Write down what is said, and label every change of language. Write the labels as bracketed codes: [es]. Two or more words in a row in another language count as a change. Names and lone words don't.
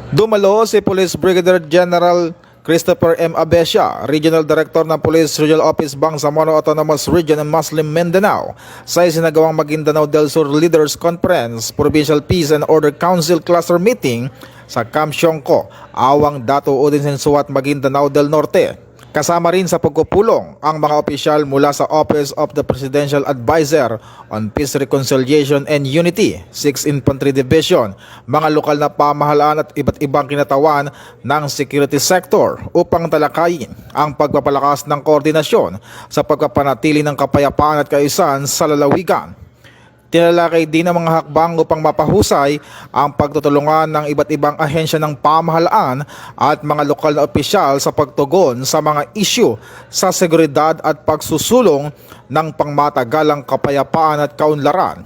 [tl] Dumalo si Police Brigadier General Christopher M. Abesia, Regional Director ng Police Regional Office Bangsamoro Autonomous Region ng Muslim Mindanao sa isinagawang Maguindanao del Sur Leaders Conference, Provincial Peace and Order Council Cluster Meeting sa Camp Siongco, Awang Dato Udin Sensuat, Maguindanao del Norte. Kasama rin sa pagpupulong ang mga opisyal mula sa Office of the Presidential Advisor on Peace, Reconciliation and Unity, 6th Infantry Division, mga lokal na pamahalaan at iba't ibang kinatawan ng [en] security sector [tl] upang talakayin ang pagpapalakas ng koordinasyon sa pagpapanatili ng kapayapaan at kaayusan sa lalawigan. Tinalakay din ang mga hakbang upang mapahusay ang pagtutulungan ng iba't ibang ahensya ng pamahalaan at mga lokal na opisyal sa pagtugon sa mga isyu sa seguridad at pagsusulong ng pangmatagalang kapayapaan at kaunlaran.